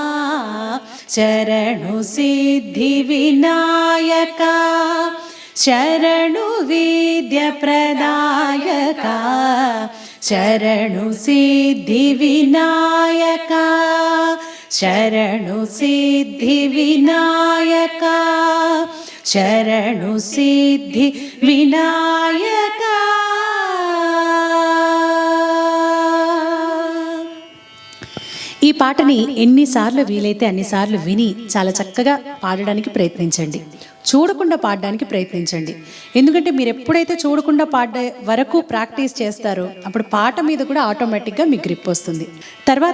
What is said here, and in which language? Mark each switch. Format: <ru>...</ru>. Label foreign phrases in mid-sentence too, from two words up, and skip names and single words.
<kn>ಶರಣು ಸಿದ್ಧಿ ವಿನಾಯಕ ಶರಣು ವಿದ್ಯ ಪ್ರದಾಯಕ ಶರಣು ಸಿದ್ಧಿ ವಿನಾಯಕ ಶರಣು ಸಿದ್ಧಿ ವಿನಾಯಕ ಶರಣು ಸಿದ್ಧಿ ವಿನಾಯಕ.</kn> <te>ఈ పాటని ఎన్నిసార్లు వీలైతే అన్నిసార్లు విని చాలా చక్కగా పాడడానికి ప్రయత్నించండి. చూడకుండా పాడడానికి ప్రయత్నించండి. ఎందుకంటే మీరు ఎప్పుడైతే చూడకుండా పాడే వరకు ప్రాక్టీస్ చేస్తారో అప్పుడు పాట మీద కూడా ఆటోమేటిక్గా మీకు గ్రిప్ వస్తుంది.</te>